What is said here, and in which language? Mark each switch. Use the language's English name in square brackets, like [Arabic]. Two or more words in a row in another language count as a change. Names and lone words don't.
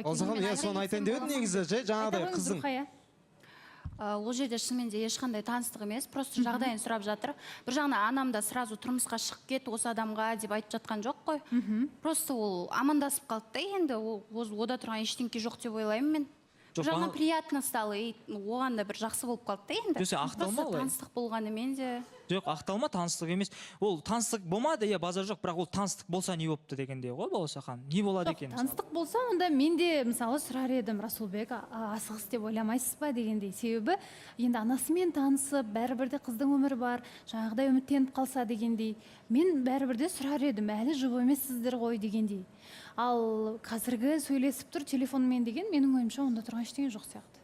[Kazakh] Балсаған иә соны айтайын деп едім негізі жай жаңағыдай қыздың ол жерде шынымен де ешқандай таныстық емес просто жағдайын сұрап жатыр бір жағынан анам да сразу тұрмысқа шығып кет осы адамға деп айтып жатқан жоқ қой просто ол амандасып қалды да енді ода тұрған ештеңке жоқ деп ойлаймын мен Жоқ, бір жағынан маған- [Russian] приятно стало [Kazakh] и оған да бір жақсы болып қалды да енді Жоқ, сен ақталма просто олай. таныстық болғанымен де жоқ ақталма таныстық емес ол таныстық болмады иә базар жоқ бірақ ол таныстық болса не болыпты дегендей ғой балауса ханым не болады екен мысалы? таныстық болса онда мен де мысалы сұрар едім расулбек асығыс деп ойламайсыз ба дегендей себебі енді анасымен танысып бәрібір де қыздың өмірі бар жаңағыдай үміттеніп қалса дегендей мен бәрібір де сұрар едім әлі жұп емессіздер ғой дегендей ал қазіргі сөйлесіп тұр телефонмен деген менің ойымша онда тұрған ештеңе жоқ сияқты